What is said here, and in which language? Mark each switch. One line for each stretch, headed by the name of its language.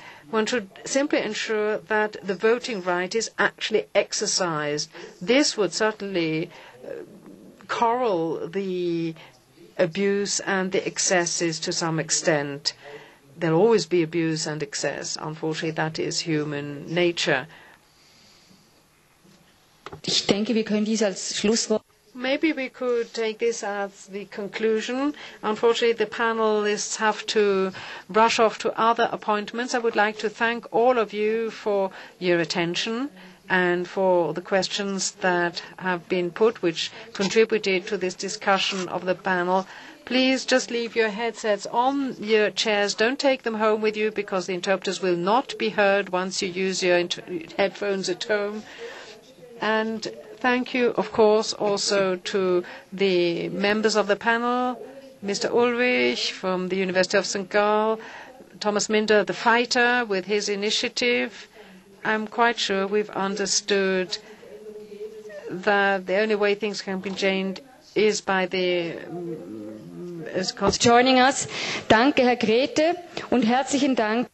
English: One should simply ensure that the voting right is actually exercised. This would certainly corral the abuse and the excesses to some extent. There will always be abuse and excess. Unfortunately, that is human nature.
German: Ich denke, wir können dies als Schlusswort.
English: Maybe we could take this as the conclusion. Unfortunately, the panelists have to rush off to other appointments. I would like to thank all of you for your attention and for the questions that have been put, which contributed to this discussion of the panel. Please just leave your headsets on your chairs. Don't take them home with you because the interpreters will not be heard once you use your headphones at home. And thank you, of course, also to the members of the panel, Mr. Ulrich from the University of St. Gall, Thomas Minder, the fighter, with his initiative. I'm quite sure we've understood that the only way things can be changed is by the joining us.
German: Danke, Herr Grete, und herzlichen Dank.